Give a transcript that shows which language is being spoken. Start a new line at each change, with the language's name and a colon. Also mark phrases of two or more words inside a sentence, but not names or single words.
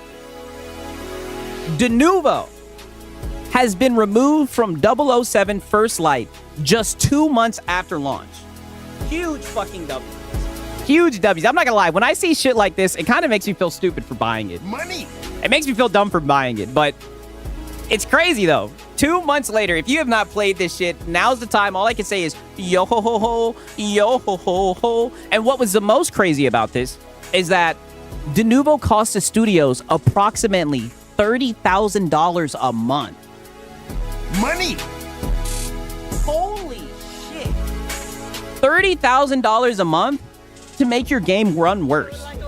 English: Denuvo has been removed from 007 First Light just 2 months after launch. Huge fucking W. Huge W's. I'm not gonna lie. When I see shit like this, it kind of makes me feel stupid for buying it. Money. It makes me feel dumb for buying it, but It's crazy though. 2 months later, if you have not played this shit, now's the time. All I can say is yo ho ho ho, yo ho ho ho. And what was the most crazy about this is that Denuvo cost the studios approximately $30,000 a month. Money. Holy shit. $30,000 a month to make your game run worse.